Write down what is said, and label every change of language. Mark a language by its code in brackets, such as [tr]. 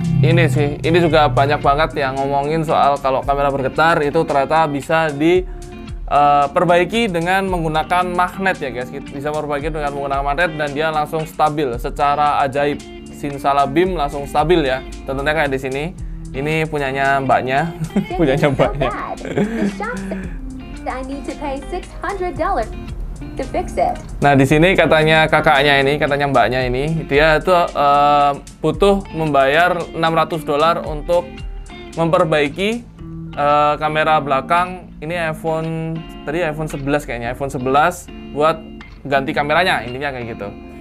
[id] ini juga banyak banget yang ngomongin soal kalau kamera bergetar itu ternyata bisa diperbaiki dengan menggunakan magnet ya guys. Bisa memperbaiki dengan menggunakan magnet dan dia langsung stabil secara ajaib. Simsalabim langsung stabil ya. Tentunya kayak di sini. Ini punyanya mbaknya, punyanya mbaknya. [en] The shop said I need to pay $600 to fix it. [id] Nah di sini katanya kakaknya ini, katanya mbaknya ini, dia itu butuh membayar $600 untuk memperbaiki kamera belakang. Ini iPhone 11 kayaknya, iPhone 11 buat ganti kameranya, intinya kayak gitu.